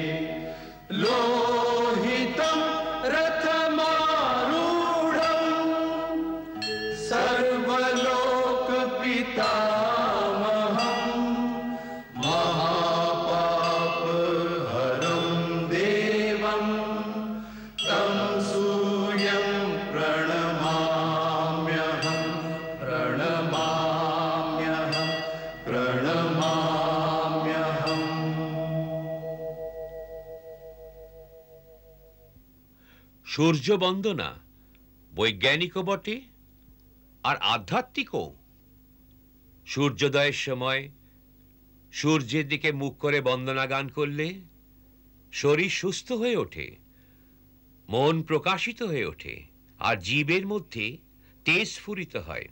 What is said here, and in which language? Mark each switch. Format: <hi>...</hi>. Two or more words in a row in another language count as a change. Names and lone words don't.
<sa>लोहितं रथमारूढं सर्वलोकपितामहं, महापापहरं देवं तं सूर्यं प्रणमाम्यहं, प्रणमाम्यहं, प्रणमाम्यहं।</sa> <bn>সূর্য বন্দনা বৈজ্ঞানিকও বটে আর আধ্যাত্মিকও। সূর্যোদয়ের সময় সূর্যের দিকে মুখ করে বন্দনা গান করলে শরীর সুস্থ হয়ে ওঠে, মন প্রকাশিত হয়ে ওঠে আর জীবের মধ্যে তেজ স্ফুরিত হয়।</bn>